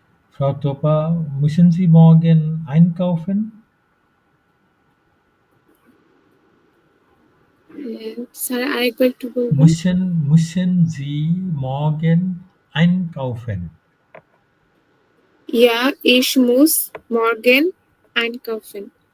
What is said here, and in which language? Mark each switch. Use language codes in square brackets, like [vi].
[de] Frau Topa, müssen Sie morgen einkaufen? [bn] Sir, আরেকবার একটু বলবেন। [de] Müssen Sie morgen einkaufen? Ja, ich muss morgen einkaufen.